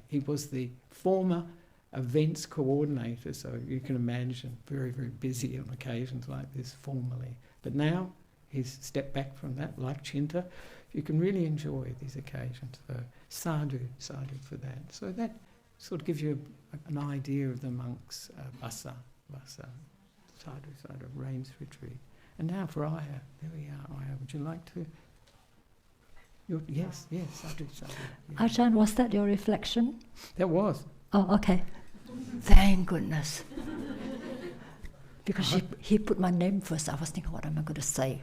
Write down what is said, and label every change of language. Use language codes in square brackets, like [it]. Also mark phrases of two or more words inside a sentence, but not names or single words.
[en] He was the former events coordinator, so you can imagine very, very busy on occasions like this formally. But now he's stepped back from that, like Chinta. You can really enjoy these occasions. So sadhu for that. So that sort of gives you an idea of the monks' Vassa, sadhu, rains retreat. And now for Aya. There we are, Aya. Would you like to? Yes, sadhu. Yeah. Ajahn, was that your reflection? That was. Oh, okay. Thank goodness. Because he put my name first. I was thinking, what am I going to say?